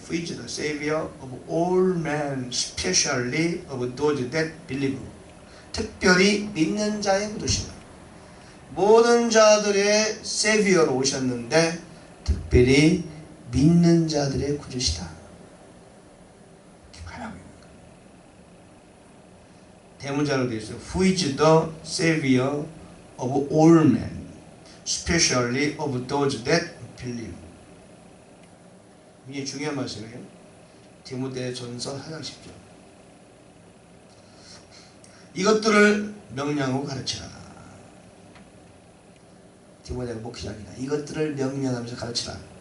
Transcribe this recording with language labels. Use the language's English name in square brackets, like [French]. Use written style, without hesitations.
[English] Who is the Savior of all men, especially of those that believe? [Korean] 특별히 믿는 자의 구주시다. 모든 자들의 Savior로 오셨는데 특별히 믿는 자들의 구주시다. 대문자로 되어 있어요. [English] Who is the Savior of all men, especially of those that believe. [Korean] 이게 중요한 말씀이에요. 디모데전서 4장 10절. 이것들을 명령하고 가르치라. 디모데가 목회자니까 이것들을 명령하면서 가르치라.